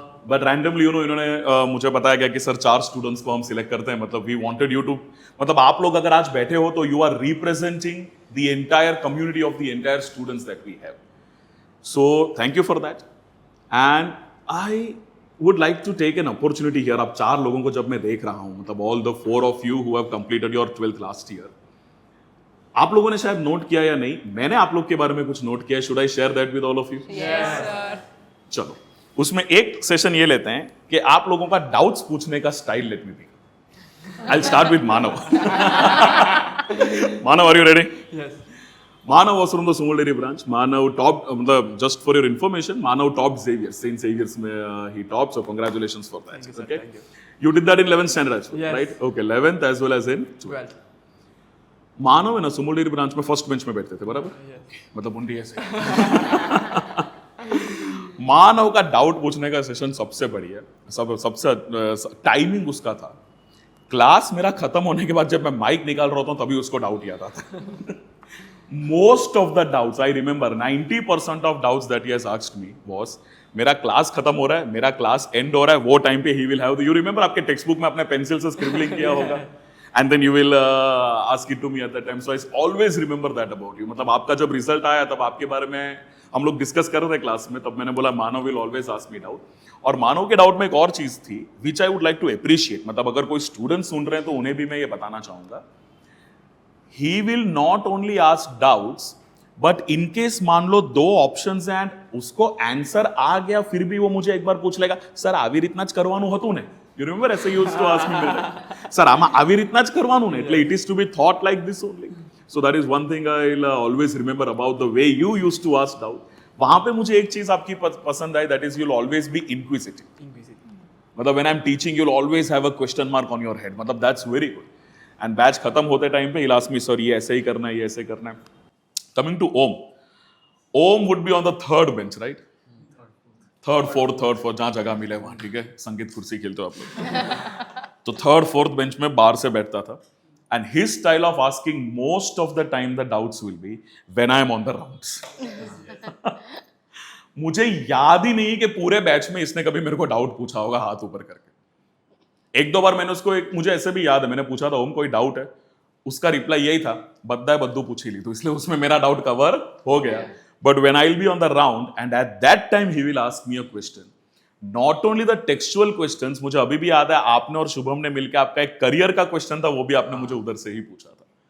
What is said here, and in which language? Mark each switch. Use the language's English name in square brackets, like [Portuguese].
[Hindi] But randomly, इन्होंने मुझे बताया गया कि सर 4 स्टूडेंट्स को हम सिलेक्ट करते हैं, मतलब [English] we wanted you to, [Hindi] मतलब आप लोग अगर आज बैठे हो तो [English] you are representing the entire community of the entire students that we have. So thank you for that. And I would like to take an opportunity here. [Hindi] आप 4 लोगों को जब मैं देख रहा हूँ, मतलब [English] all the 4 of you who have completed your 12th last year, [Hindi] आप लोगों ने शायद नोट किया या नहीं, मैंने आप लोग के बारे में कुछ नोट किया. [English] Should I share that with all of you? Yes, sir. [Hindi] चलो, उसमें एक सेशन ये लेते हैं कि आप लोगों का डाउट्स पूछने का style [English] Let me pick. I'll start with Manav. Manav, are you ready? Yes. Manav was from the Sumalderi branch. Manav topped, just for your information, Manav topped Xavier. St. Xavier's he topped, so congratulations for that. Thank you, sir. Okay? Thank you. You did that in 11th standard as well, Yes. right? Okay, 11th as well as in 12th. 12. [Hindi] मानव है ना सुमोलडेरी branch में first bench में बैठते थे, बराबर? मतलब उनकी ऐसे मानव का डाउट पूछने का सेशन सबसे बढ़िया, सबसे टाइमिंग उसका था. क्लास मेरा खत्म होने के बाद जब मैं माइक निकाल रहा था तभी उसको डाउट याद आता. [English] most of the doubts I remember, 90% of doubts that he has asked me was, [Hindi] मेरा क्लास खत्म हो रहा है, मेरा क्लास एंड हो रहा है, वो टाइम पे he will have, you remember आपके टेक्स्ट बुक में अपने पेंसिल से स्क्रिबलिंग किया होगा, [English] And then you will ask it to me at that time. So I always remember that about you. [Hindi] मतलब आपका जब रिजल्ट आया तब आपके बारे में हम लोग डिस्कस कर रहे थे क्लास में, तब मैंने बोला [English] Manav will always ask me doubt. [Hindi] और मानव के डाउट में एक और चीज थी [English] which I would like to appreciate, [Hindi] मतलब अगर कोई स्टूडेंट सुन रहे हैं तो उन्हें भी मैं ये बताना चाहूंगा. [English] he will not only ask doubts, but in case [Hindi] मान लो 2 ऑप्शंस हैं एंड उसको आंसर आ गया, फिर भी वो मुझे एक बार पूछ लेगा, सर [Gujarati] आवी રીતના જ કરવાનું હતું ને? [English] You remember ऐसे used to ask me, sir [Gujarati] આમાં આવી રીતના જ કરવાનું ને? [English] એટલે it is to be thought like this only. So that is one thing I'll always remember about the way you used to ask doubt. [Hindi] वहां पे मुझे एक चीज आपकी पसंद आई, [English] that is you'll always be inquisitive. मतलब when I'm teaching you'll always have a question mark on your head. मतलब that's very good. [Hindi] And batch खत्म होते टाइम पे [English] he'll ask me, [Hindi] sir ये ऐसे ही करना है, ये ऐसे करना है. [English] Coming to Om. Om would be on the 3rd bench, right? [Hindi] Third fourth जहाँ जगह मिले वहाँ, ठीक है? संगीत कुर्सी खेलते हो आप लोग. तो 3rd 4th बेंच में बाहर से बैठता था. [English] And his style of asking most of the time the doubts will be when I am on the rounds. [Hindi] मुझे याद ही नहीं कि पूरे बैच में इसने कभी मेरे को डाउट पूछा होगा हाथ ऊपर करके. 1-2 बार मैंने उसको मुझे ऐसे भी याद है, मैंने पूछा था ओम कोई डाउट है, उसका रिप्लाई यही था, बद्दा है बद्दू पूछ ही ली, तो इसलिए उसमें मेरा डाउट कवर हो गया. [English] But when I'll be on the round and at that time he will ask me a question, not only the textual questions, [Hindi] मुझे अभी भी याद है आपने और शुभम ने मिलकर आपका एक करियर का क्वेश्चन था, वो भी आपने मुझे उधर से ही पूछा था.